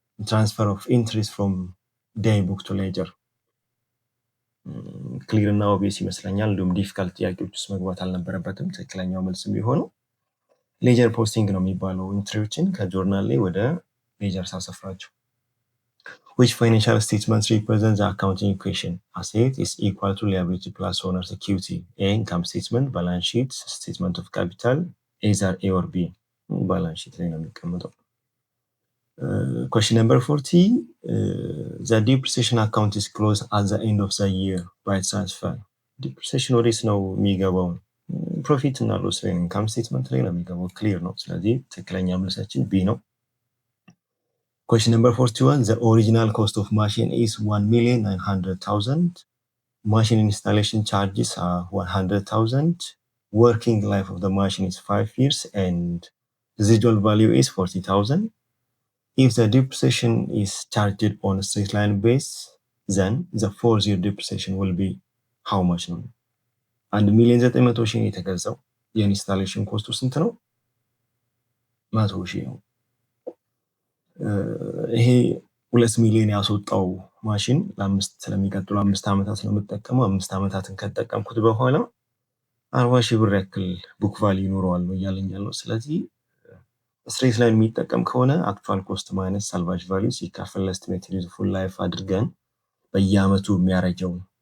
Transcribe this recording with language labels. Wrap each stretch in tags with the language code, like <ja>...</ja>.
<am>ትራንስፈር ኦፍ ኢንትሪስት ፍሮም ዴይ ቡክ ቱ ሌጀር ክሊር እና ኦብቪየስ ይመስለኛል። እንዲሁም ዲፊካልት ጥያቄዎች ውስጥ መግባት አልነበረበትም። ትክክለኛው መልስ የሚሆነው ሌጀር ፖስቲንግ ነው የሚባለው። ኢንትሪዎችን ከጆርናል ላይ ወደ ሌጀር ሳሰፍራቸው።</am> <en>which financial statements represent the accounting equation? Asset is equal to liability plus owner's equity. A income statement, balance sheet, statement of capital, either A or B. Balance sheet</en> <am>ላይ ነው የሚቀመጠው።</am> <en>Question number 40 the depreciation account is closed at the end of the year by transfer.</en> <am>depreciation ወዴት ነው የሚገባው? ፕሮፊት እና ሎስ ላይ ኢንካም ስቴትመንት ላይ ነው የሚገባው። ክሊር ነው። ስለዚህ ትክክለኛ መልሳችን ቢ ነው።</am> <en>Question number 41 the original cost of machine is 1,900,000. Machine installation charges are 100,000. Working life of the machine is 5 years and residual value is 40,000. If the depreciation is charged on a straight line base, then the 4-year depreciation will be how much ነው?</en> <am>1,900,000 የተገዛው የኢንስታሌሽን ኮስቱ ስንት ነው? 100,000 ነው። ይሄ 2 ሚሊዮን ያስወጣው ማሽን ስለሚቀጥሉ 5 ዓመታት ነው የምጠቀመው። 5 ዓመታትን ከተጠቀምኩት በኋላ 40,000 ብር ያክል ቡክ ቫልዩ ይኖረዋል ነው እያለኝ ያለው። ስለዚህ ስትሬት ላይን የሚጠቀም ከሆነ አክቹዋል ኮስት ማይነስ ሳልቫጅ ቫልዩ ሲካፈል ለኤስቲሜትድ ዩዝፉል ላይፍ አድርገን በየአመቱ የሚያረጀው</am>